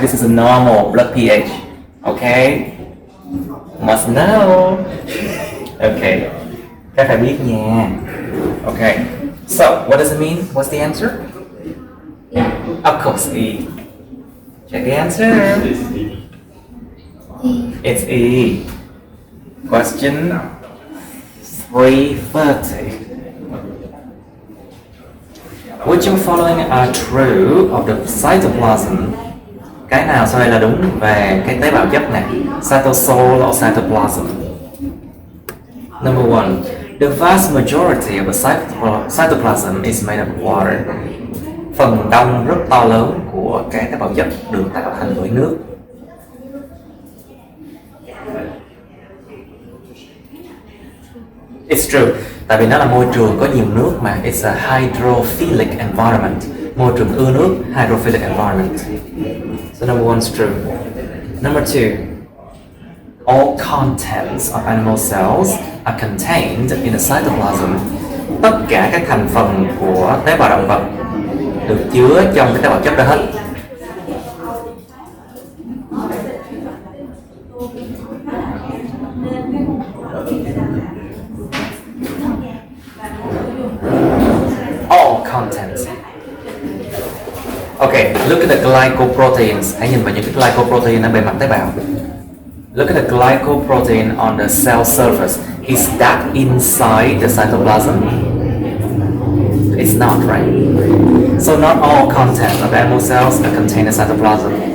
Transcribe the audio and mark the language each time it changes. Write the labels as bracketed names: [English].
[English] This is a normal blood pH. Okay? Must know. Okay. [Vietnamese] Các phải biết nha. [English] Okay. So, what does it mean? What's the answer? Of course, E. Check the answer. It's E. Question 330. Which of the following are true of the cytoplasm? [Vietnamese] Cái nào sau đây là đúng về cái tế bào chất này? [English] Cytosol or cytoplasm? Number one, the vast majority of the cytoplasm is made of water. [Vietnamese] Phần đông rất to lớn của cái tế bào chất được tạo thành bởi nước. [English] It's true, [Vietnamese] tại vì nó là môi trường có nhiều nước mà. [English] It's a hydrophilic environment. [Vietnamese] Môi trường ưa nước, [English] hydrophilic environment. So number one is true. Number two, all contents of animal cells are contained in the cytoplasm. [Vietnamese] Tất cả các thành phần của tế bào động vật được chứa trong cái tế bào chất đó hết. [English] All contents. Okay, look at the glycoproteins. [Vietnamese] Hãy nhìn vào những cái glycoprotein ở bề mặt tế bào. [English] Look at the glycoprotein on the cell surface. Is that inside the cytoplasm? It's not, right? So not all content of animal cells are contained in cytoplasm.